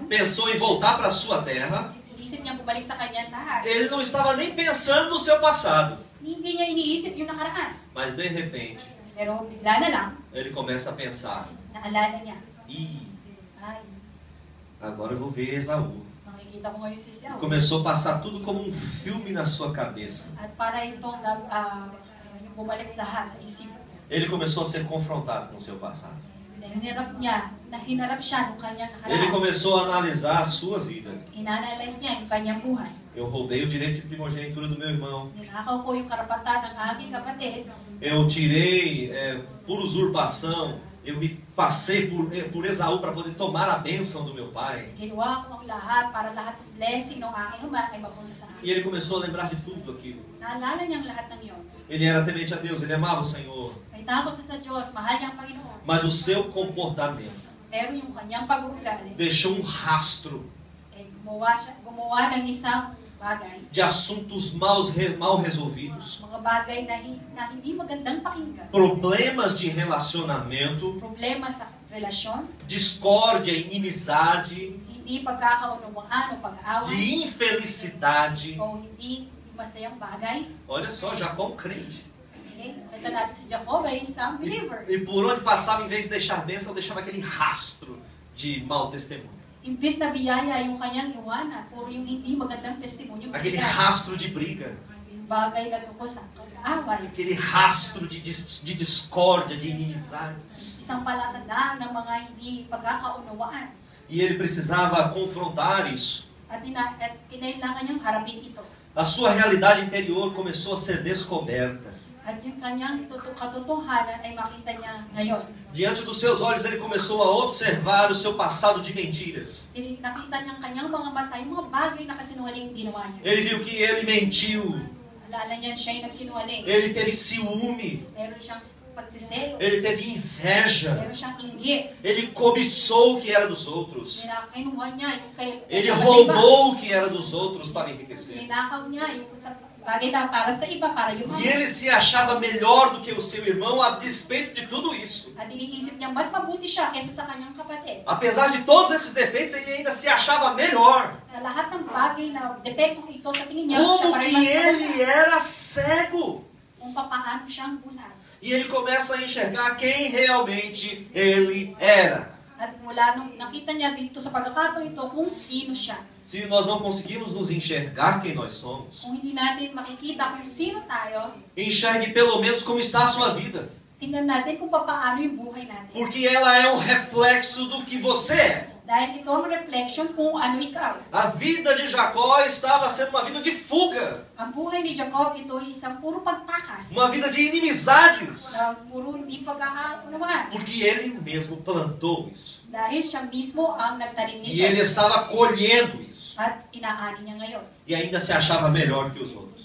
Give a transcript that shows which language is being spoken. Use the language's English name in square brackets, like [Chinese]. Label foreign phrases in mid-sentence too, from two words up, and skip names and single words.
[Portuguese] pensou em voltar para sua terra, [Filipino] inisip niya bumalik sa kanyang tahanan. [Portuguese] ele não estava nem pensando no seu passado. [Filipino] Hindi niya iniisip yung nakaraan. [Portuguese] Mas de repente, [Filipino] Pero bigla na lang, [Portuguese] ele começa a pensar: [Filipino] naalala niya, Ih, ay, [Portuguese] agora eu vou ver Esaú. [Filipino] makikita ko ngayon si Saul. [Portuguese] Começou a passar tudo como um filme na sua cabeça. [Filipino] At para itong yung bumalik lahat sa isipan niya. [Portuguese] Ele começou a ser confrontado com o seu passado. [Filipino] Hinarap siya nung kanyang [Portuguese] Ele [Filipino] nakaraan. [Portuguese] começou a analisar a sua vida. [Filipino] Inanalyze niya yung kanyang buhay. [Portuguese] Eu roubei o direito de primogenitura do meu irmão. [Filipino] Ninakaw ko yung karapatan ng aking kapatid. [Portuguese] Eu tirei por usurpação. Eu me passei por Esaú para poder tomar a bênção do meu pai. [Filipino] Ginawa ko ang lahat para lahat ng blessing ng aking ama ay mapunta sa akin. [Portuguese] E ele começou a lembrar de tudo aquilo. [Filipino] Naalala niyang lahat ng iyon. [Portuguese] Ele era temente a Deus, ele amava o Senhor. [Filipino] May takot siya sa Diyos, mahal niya ang Panginoon. [Portuguese] Mas o seu comportamento [Filipino] Pero yung kanyang pag-uugali, [Portuguese] deixou um rastro [Filipino] gumawa ng isang bagay, [Portuguese] de assuntos mal resolvidos, [Filipino] mga bagay na hindi magandang pakinggan. [Portuguese] problemas de relacionamento, [Filipino] Problema sa relasyon, [Portuguese] discórdia, inimizade, [Filipino] hindi pagkakaunawaan o pag-aaway, [Portuguese] de infelicidade. [Filipino] o hindi masayang bagay. [Portuguese] Olha só, Jacó, um crente. [Filipino] Okay? Kita natin si Jacob ay isang believer. [Portuguese] E por onde passava, em vez de deixar bênção, deixava aquele rastro de mau testemunho. [Filipino] Imbis na biyaya yung kanyang iwanan, puro yung hindi magandang testimonyo. [Portuguese] Aquele rastro de briga. [Filipino] Yung bagay na tungkol sa pag-aaway. [Portuguese] Aquele rastro de discórdia, de inimizades. [Filipino] Isang palatandaan ng mga hindi pagkakaunawaan. [Portuguese] E ele precisava confrontar isso. [Filipino] At kinailangan niyang harapin ito. [Portuguese] A sua realidade interior começou a ser descoberta. [Filipino] At yung kanyang katotohanan ay makita niya ngayon. [Portuguese] Diante dos seus olhos, ele começou a observar o seu passado de mentiras. [Filipino] Nakita niya ang kanyang mga mata, yung mga bagay na kasinungaling ginawa niya. [Portuguese] Ele viu que ele mentiu. [Filipino] Alala niya siya yung nagsinungaling. [Portuguese] Ele teve ciúme. [Filipino] Meron siyang pagsiselos. [Portuguese] Ele teve inveja. [Filipino] Meron siyang inggit. [Portuguese] Ele cobiçou o que era dos outros. [Filipino] Kinuha niya yung kay... [Portuguese] Ele roubou o que era dos outros para enriquecer. [Filipino] Ninakaw niya yung sa bagay na para sa iba, para yung [Portuguese] E ele se achava melhor do que o seu irmão a despeito de tudo isso. [Filipino] At iniisip niya, mas mabuti siya kaysa sa kanyang kapatid. [Portuguese] Apesar de todos esses defeitos, ele ainda se achava melhor. [Filipino] Sa lahat ng bagay na depektong ito sa tingin niya, siya [Portuguese] Como [Filipino] pa rin [Portuguese] que mas ele [Filipino] maganda. [Portuguese] era cego. [Filipino] Kung paano siyang bulag. [Portuguese] E ele começa a enxergar quem realmente ele era. [Filipino] At mula nung nakita niya dito sa pagkakataon ito kung sino siya. [Portuguese] Se nós não conseguimos nos enxergar quem nós somos, [Filipino] Kung hindi natin makikita kung sino tayo, [Portuguese] enxergue pelo menos como está a sua vida. [Filipino] tingnan natin kung paano yung buhay natin. [Portuguese] Porque ela é um reflexo do que você é. [Filipino] Dahil ito ang reflection kung ano ikaw. [Portuguese] A vida de Jacó estava sendo uma vida de fuga, [Filipino] Ang buhay ni Jacob, ito ay isang puro pagtakas. [Portuguese] uma vida de inimizades. [Filipino] Puro hindi pagkakaunawaan. [Portuguese] Porque ele mesmo plantou isso. [Filipino] Dahil siya mismo ang nagtanim [Portuguese] E ele [Filipino] nito. [Portuguese] estava colhendo isso. [Filipino] At inaani niya ngayon. [Portuguese] E ainda se achava melhor que os outros.